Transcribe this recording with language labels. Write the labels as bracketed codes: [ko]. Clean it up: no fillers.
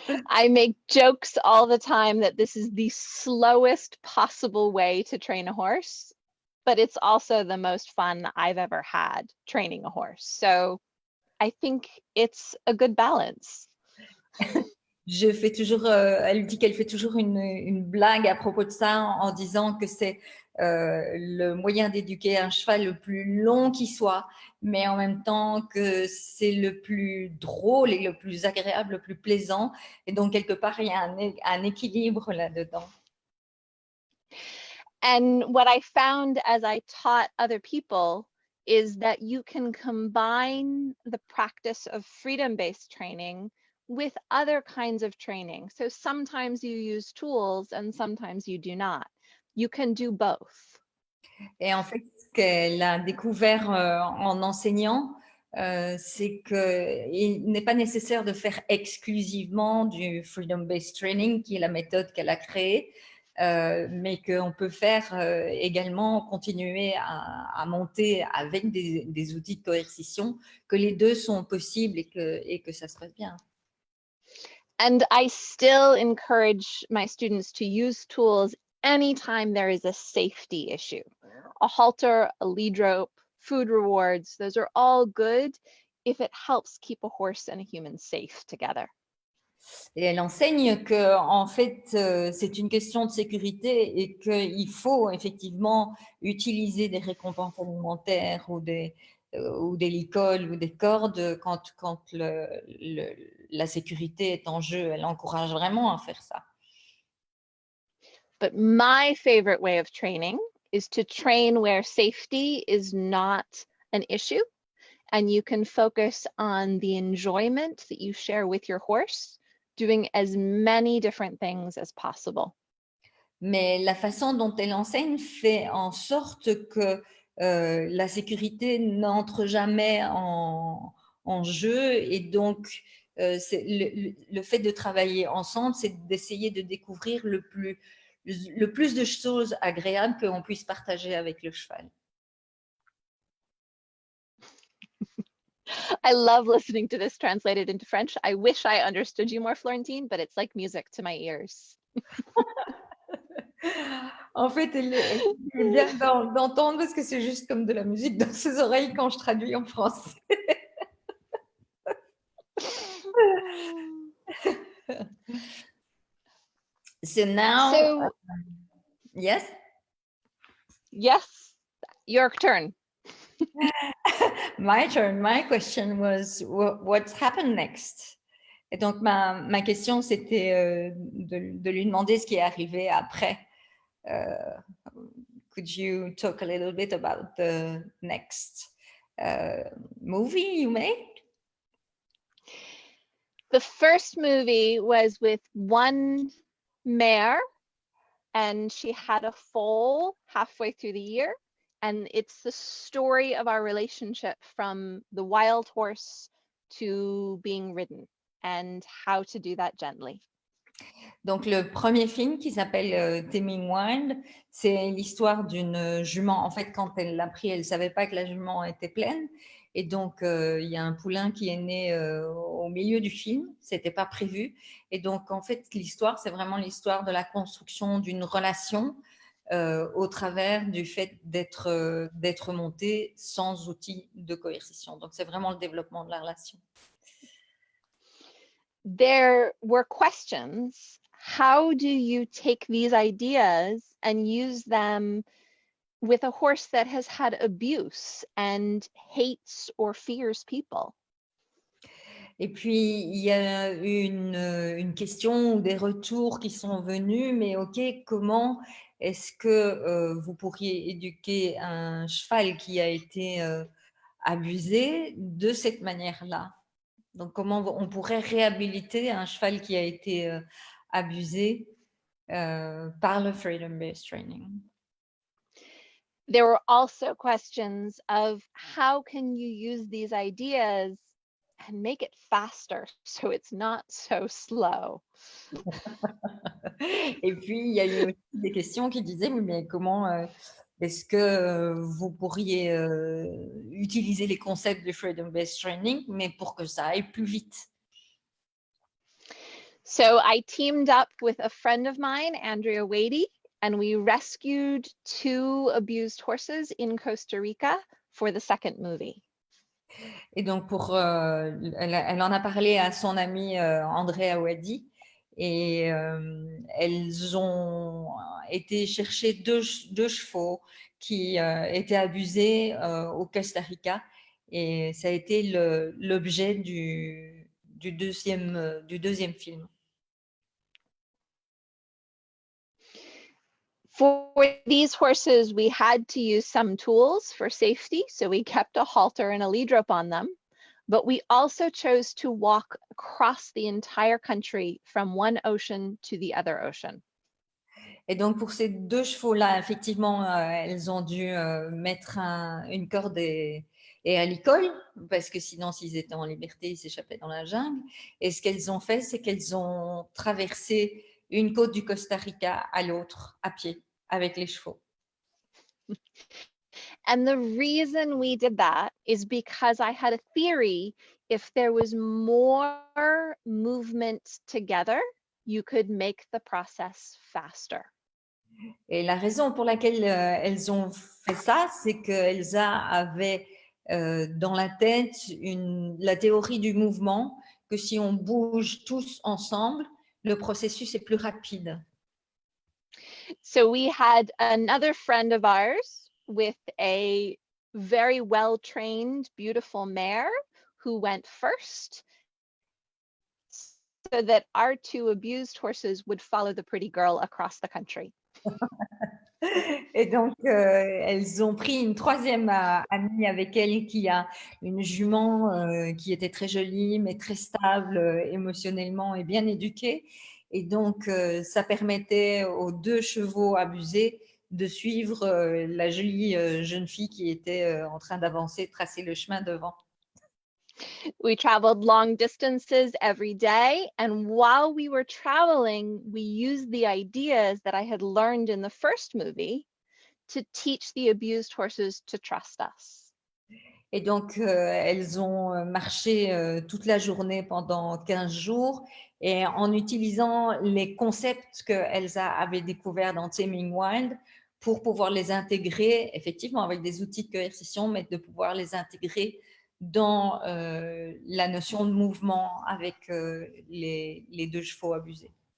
[en] I make jokes all the time that this is the slowest possible way to train a horse, but it's also the most fun I've ever had training a horse. So I think it's a good balance. [fr] Je fais toujours, elle dit qu'elle fait toujours une blague à propos de ça en disant que c'est le moyen d'éduquer un cheval le plus long qui soit, mais en même temps que c'est le plus drôle et le plus agréable, le plus plaisant. Et donc, quelque part, il y a un équilibre là-dedans. [en] And what I found as I taught other people is that you can combine the practice of freedom-based training with other kinds of training. So sometimes you use tools and sometimes you do not. You can do both. [fr] Et en fait, ce qu'elle a découvert en enseignant, c'est qu'il n'est pas nécessaire de faire exclusivement du freedom-based training, qui est la méthode qu'elle a créée. mais qu'on peut faire également continuer à monter avec des outils de coercition, que les deux sont possibles et que ça se passe bien. [en] And I still encourage my students to use tools anytime there is a safety issue. A halter, a lead rope, food rewards, those are all good if it helps keep a horse and a human safe together. [fr] Et elle enseigne que, en fait, c'est une question de sécurité et qu'il faut effectivement utiliser des récompenses alimentaires ou des licoles ou des cordes quand la sécurité est en jeu. Elle encourage vraiment à faire ça. [en] But my favorite way of training is to train where safety is not an issue, and you can focus on the enjoyment that you share with your horse, doing as many different things as possible. [fr] Mais la façon dont elle enseigne fait en sorte que la sécurité n'entre jamais en jeu. Et donc, le fait de travailler ensemble, c'est d'essayer de découvrir le plus de choses agréables qu'on puisse partager avec le cheval. [en] I love listening to this translated into French. I wish I understood you more, Florentine, but it's like music to my ears. [fr] En fait, elle est bien d'entendre parce que c'est juste comme de la musique dans ses oreilles quand je traduis en français. [en] So now, yes? Yes, your turn. My turn. My question was, what's happened next? [fr] Et donc, ma question, c'était de lui demander ce qui est arrivé après. [en] Could you talk a little bit about the next movie you made? The first movie was with one mare, and she had a foal halfway through the year. And it's the story of our relationship from the wild horse to being ridden and how to do that gently. [fr] Donc, le premier film qui s'appelle Taming Wild, c'est l'histoire d'une jument. En fait, quand elle l'a pris, elle ne savait pas que la jument était pleine. Et donc, il y a un poulain qui est né au milieu du film. Ce n'était pas prévu. Et donc, en fait, l'histoire, c'est vraiment l'histoire de la construction d'une relation au travers du fait d'être monté sans outils de coercition. Donc, c'est vraiment le développement de la relation. [en] There were questions. How do you take these ideas and use them with a horse that has had abuse and hates or fears people? [fr] Et puis, il y a une question ou des retours qui sont venus, mais OK, comment est-ce que vous pourriez éduquer un cheval qui a été abusé de cette manière-là? Donc, comment on pourrait réhabiliter un cheval qui a été abusé par le freedom-based training? [en] There were also questions of how can you use these ideas and make it faster so it's not so slow. [fr] Et puis, il y a eu aussi des questions qui disaient, oui, mais comment est-ce que vous pourriez utiliser les concepts de freedom-based training, mais pour que ça aille plus vite? [en] So I teamed up with a friend of mine, Andrea Wadey, and we rescued 2 abused horses in Costa Rica for the second movie. [fr] Et donc, elle en a parlé à son amie Andrea Wadi, et elles ont été chercher deux chevaux qui étaient abusés au Costa Rica, et ça a été l'objet du deuxième film. [en] For these horses, we had to use some tools for safety, so we kept a halter and a lead rope on them, but we also chose to walk across the entire country from one ocean to the other ocean. [fr] Et donc, pour ces deux chevaux-là, effectivement, elles ont dû mettre une corde et un licol, parce que sinon, s'ils étaient en liberté, ils s'échappaient dans la jungle. Et ce qu'elles ont fait, c'est qu'elles ont traversé une côte du Costa Rica à l'autre, à pied, avec les chevaux. [en] And the reason we did that is because I had a theory, if there was more movement together, you could make the process faster. [fr] Et la raison pour laquelle elles ont fait ça, c'est qu'Elsa avait dans la tête la théorie du mouvement, que si on bouge tous ensemble, le processus est plus rapide. [en] So we had another friend of ours with a very well-trained, beautiful mare who went first, so that our two abused horses would follow the pretty girl across the country. [fr] Et donc, elles ont pris une troisième amie avec elle qui a une jument qui était très jolie, mais très stable émotionnellement et bien éduquée. Et donc, ça permettait aux deux chevaux abusés de suivre la jolie jeune fille qui était en train d'avancer, tracer le chemin devant. [en] We traveled long distances every day, and while we were traveling, we used the ideas that I had learned in the first movie to teach the abused horses to trust us. [fr] Et donc, elles ont marché toute la journée pendant 15 jours et en utilisant les concepts qu'Elsa avait découverts dans Taming Wild pour pouvoir les intégrer, effectivement avec des outils de coercition, mais de pouvoir les intégrer dans la notion de mouvement avec les deux chevaux abusés.